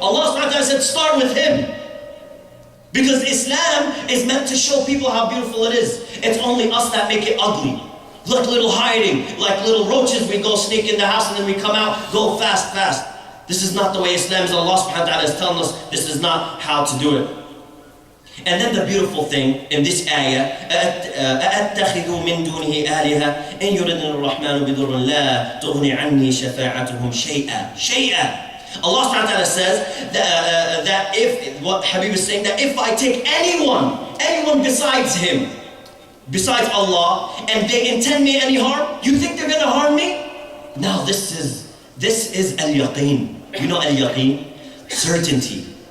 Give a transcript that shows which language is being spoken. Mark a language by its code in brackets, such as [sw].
[en] Allah subhanahu wa ta'ala said, start with him. Because Islam is meant to show people how beautiful it is. It's only us that make it ugly. Like little hiding, like little roaches, we go sneak in the house and then we come out, go fast. This is not the way Islam is. Allah subhanahu wa ta'ala is telling us this is not how to do it. And then the beautiful thing in this ayah, [ar] أَأَتَّخِذُوا مِن دُونِهِ آلِهَةً إِن يُرِدْنِ الرَّحْمَنُ بِضُرٍّ لَا تُغْنِ عَنِّي شَفَاعَتُهُم شَيْئًا. [en] Allah subhanahu wa ta'ala says that if, what Habib is saying, that if I take anyone besides him, besides Allah, and they intend me any harm, you think they're going to harm me? Now this is al-yaqeen. You know al-yaqeen? Certainty.